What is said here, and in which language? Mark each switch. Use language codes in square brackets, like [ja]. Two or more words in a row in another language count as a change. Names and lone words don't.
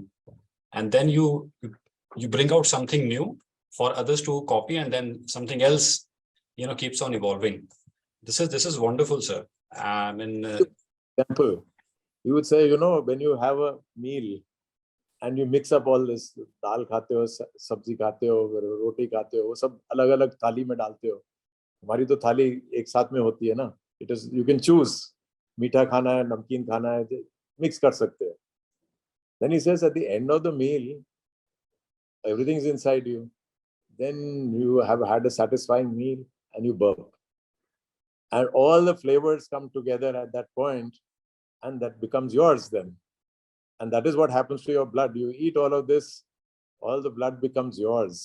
[en] And then you bring out something new for others to copy, and then something else, keeps on evolving. This is wonderful, sir. Example, you would say, when you have a meal and you mix up all this, [hi] दाल खाते हो, सब्ज़ी खाते हो, रोटी खाते हो, सब अलग-अलग थाली में डालते हो. हमारी तो थाली एक साथ में होती है ना. [en] It is, you can choose, [hi] मीठा खाना है, नमकीन खाना है, मिक्स कर सकते है. [en] Then he says, at the end of the meal, everything's inside you. Then you have had a satisfying meal and you burp. And all the flavors come together at that point, and that becomes yours then. And that is what happens to your blood. You eat all of this, all the blood becomes yours.